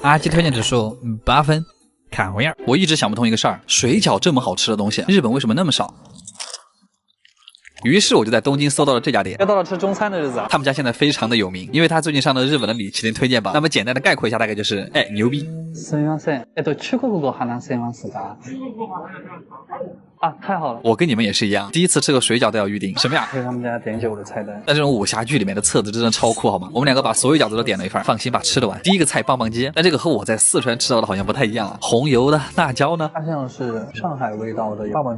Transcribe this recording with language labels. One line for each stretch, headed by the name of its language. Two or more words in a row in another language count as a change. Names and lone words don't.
Chinese: 阿基推荐指数8分，看回样。我一直想不通一个事儿，水饺这么好吃的东西，日本为什么那么少？于是我就在东京搜到了这家店。又到了吃中餐的日子，他们家现在非常的有名，因为他最近上了日本的米其林推荐榜。那么简单的概括一下，大概就是牛逼。
Japanese: すみません。中国語話せますか？
Chinese: 啊，太好了！我跟你们也是一样，第一次吃个水饺都要预定。什么呀？这是他们家点酒的菜单。但这种武侠剧里面的册子真的超酷，好吗？我们2个把所有饺子都点了一份，放心吧，吃得完。第一个菜棒棒鸡，但这个和我在四川吃到的好像不太一样啊。红油的辣椒呢？它像是上海味道的棒棒鸡，